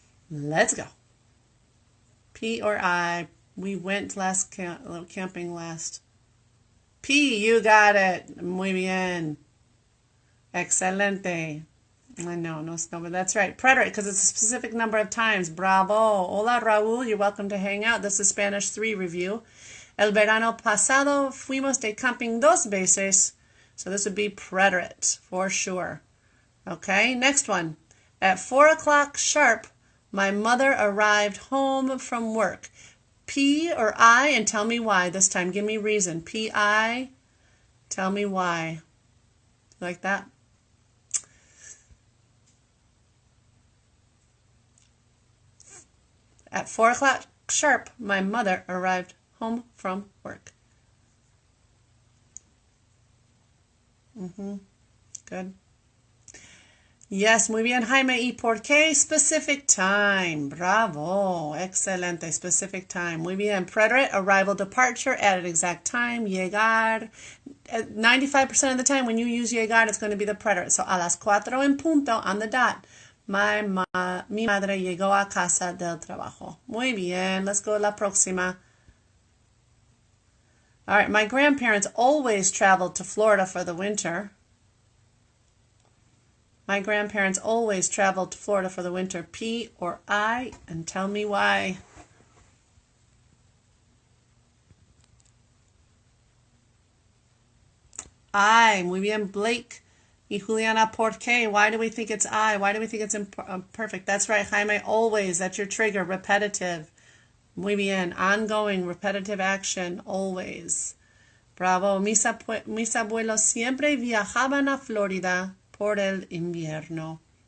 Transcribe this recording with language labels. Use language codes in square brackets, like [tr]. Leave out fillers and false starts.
[en] Let's go. P or I? We went camping last. P, you got it. [es] Muy bien. Excelente. [en] I know, no, but that's right. Preterite, because it's a specific number of times. Bravo. Hola, Raúl. You're welcome to hang out. This is Spanish 3 review. [es] El verano pasado fuimos de camping 2 veces. [en] So this would be preterite for sure. Okay, next one. At 4 o'clock sharp, my mother arrived home from work. P or I, and tell me why this time. Give me reason. P-I, tell me why. Like that? At 4 o'clock sharp, my mother arrived home from work. Good. Yes, [es] muy bien, Jaime. ¿Y por qué? [en] Specific time. Bravo. Excelente. Specific time. [es] Muy bien. [en] Preterite, arrival, departure, at an exact time. Llegar. 95% of the time when you use llegar, it's going to be the preterite. [es] So, a las 4 en punto, [en] on the dot. [es] Mi madre llegó a casa del trabajo. Muy bien. [en] Let's go to [es] la próxima. [en] All right. My grandparents always traveled to Florida for the winter. My grandparents always traveled to Florida for the winter. P or I, and tell me why. [es] I. Muy bien, Blake. Y Juliana, ¿por qué? [en] Why do we think it's I? Why do we think it's imperfect? That's right, Jaime, always. That's your trigger, repetitive. [es] Muy bien, [en] ongoing, repetitive action, always. Bravo. [es] Mis abuelos siempre viajaban a Florida por el invierno.